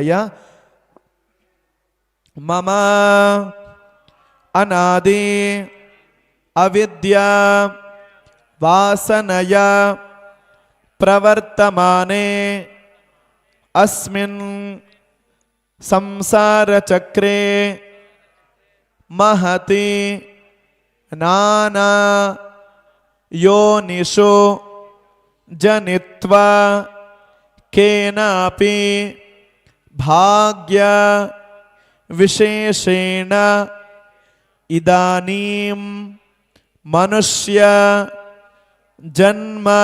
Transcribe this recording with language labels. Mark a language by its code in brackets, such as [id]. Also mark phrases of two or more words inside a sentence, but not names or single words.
[sa] అయ్యా మమ అనాది అవిద్య వాసనయ ప్రవర్తమానే అస్మిన్ సంసార చక్రే महति नाना योनिषु जनित्वा केनापि भाग्य विशेषेण इदानीं मनुष्य जन्म